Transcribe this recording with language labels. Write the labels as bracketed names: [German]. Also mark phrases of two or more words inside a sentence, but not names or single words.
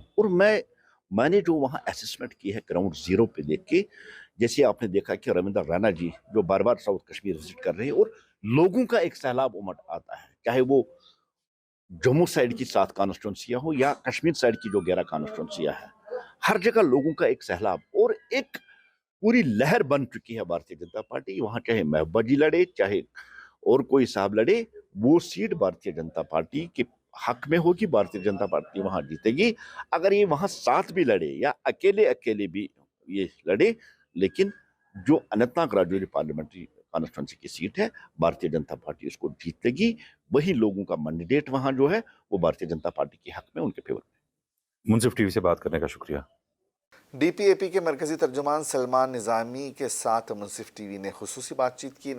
[Urdu] اور میں نے جو وہاں اسسمنٹ کی ہے [English] ground zero [Urdu] پہ دیکھ کے، جیسے آپ نے دیکھا کہ رویندر رینا جی جو بار بار ساؤتھ کشمیر وزٹ کر رہے ہیں، اور لوگوں کا ایک سیلاب امٹ آتا ہے، چاہے وہ جموں سائڈ کی 7 کانسٹیٹوئنسیاں ہوں یا کشمیر سائڈ کی جو 11 کانسٹیٹوئنسیاں ہیں، ہر جگہ لوگوں کا ایک سیلاب اور ایک پوری لہر بن چکی ہے بھارتیہ جنتا پارٹی۔ وہاں چاہے محبوبہ جی لڑے، چاہے اور کوئی صاحب لڑے، وہ سیٹ بھارتیہ جنتا پارٹی کے حق میں ہوگی، بھارتیہ جنتا پارٹی وہاں جیتے گی۔ اگر یہ وہاں ساتھ بھی لڑے یا اکیلے بھی یہ لڑے، لیکن جو اننت ناگ راجوری [English] parliamentary constituency [Urdu] کی سیٹ ہے، بھارتیہ جنتا پارٹی اس کو جیت لے گی۔ وہی لوگوں کا مینڈیٹ وہاں جو ہے وہ بھارتیہ جنتا پارٹی کے حق میں، ان کے فیور میں۔ منصف ٹی وی سے بات کرنے کا شکریہ۔ ڈی پی اے پی کے مرکزی ترجمان سلمان نظامی کے ساتھ منصف ٹی وی نے خصوصی بات چیت کی۔